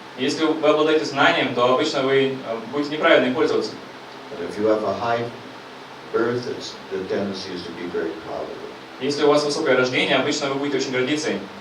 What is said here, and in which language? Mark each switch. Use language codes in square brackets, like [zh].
[ru] Если вы обладаете знанием, то обычно вы будете неправильно им пользоваться. [en] And if you have a high birth, the tendency is to be very proud of it. [ru] Если у вас высокое рождение, обычно вы будете очень гордиться им.